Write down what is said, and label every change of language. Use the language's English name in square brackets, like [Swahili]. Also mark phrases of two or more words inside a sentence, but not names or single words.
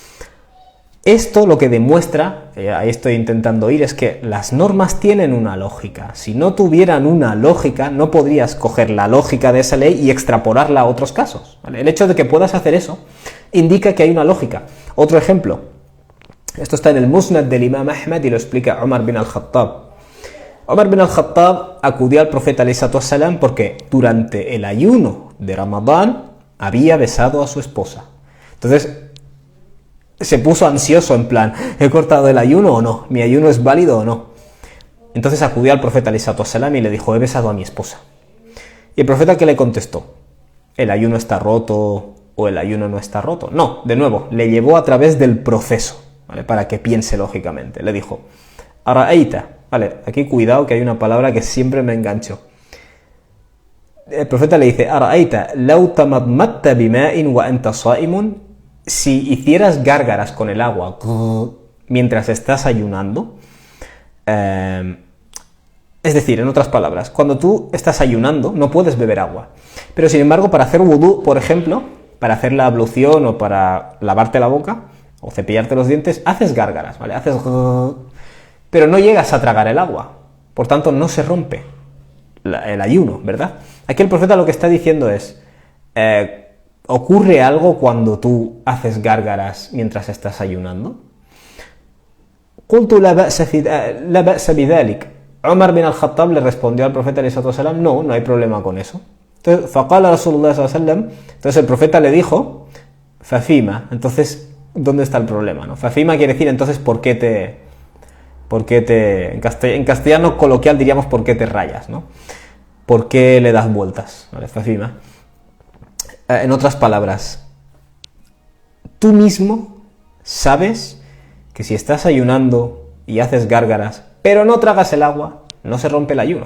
[Spanish] Esto lo que demuestra, ahí estoy intentando ir, es que las normas tienen una lógica. Si no tuvieran una lógica, no podrías coger la lógica de esa ley y extrapolarla a otros casos, ¿vale? El hecho de que puedas hacer eso indica que hay una lógica. Otro ejemplo, esto está en el Musnad del Imam Ahmad y lo explica Umar bin al-Khattab. Umar bin al-Khattab acudió al profeta [Arabic] عليه الصلاة والسلام [Spanish] porque durante el ayuno de Ramadán había besado a su esposa. Entonces se puso ansioso en plan: ¿he cortado el ayuno o no? ¿Mi ayuno es válido o no? Entonces acudió al profeta [Arabic] عليه الصلاة والسلام [Spanish] y le dijo: he besado a mi esposa. Y el profeta, ¿qué le contestó? ¿El ayuno está roto o el ayuno no está roto? No, de nuevo, le llevó a través del proceso, ¿vale? Para que piense lógicamente. Le dijo: Ara'aita. Vale, aquí cuidado que hay una palabra que siempre me engancho. El profeta le dice: [Arabic] أرأيت لو تمضمضت بماء وأنت صائم. [Spanish] Si hicieras gárgaras con el agua mientras estás ayunando, es decir, en otras palabras, cuando tú estás ayunando no puedes beber agua, pero sin embargo para hacer wudú, por ejemplo, para hacer la ablución o para lavarte la boca o cepillarte los dientes, haces gárgaras, ¿vale? Haces pero no llegas a tragar el agua, por tanto no se rompe el ayuno, ¿verdad? Aquí el profeta lo que está diciendo es: ¿ocurre algo cuando tú haces gárgaras mientras estás ayunando? [Arabic] قلت لا بأس بذلك. [Spanish] Umar bin al-Khattab le respondió al profeta [Arabic] عليه الصلاة والسلام: [Spanish] no hay problema con eso. Entonces, [Arabic] فقال رسول الله صلى الله عليه وسلم, [Spanish] entonces el profeta le dijo: fafima. Entonces, ¿dónde está el problema? ¿No? Fafima quiere decir entonces ¿por qué te en castellano coloquial diríamos ¿por qué te rayas? ¿No? ¿Por qué le das vueltas? ¿Vale? Fafima. En otras palabras, tú mismo sabes que si estás ayunando y haces gárgaras, pero no tragas el agua, no se rompe el ayuno.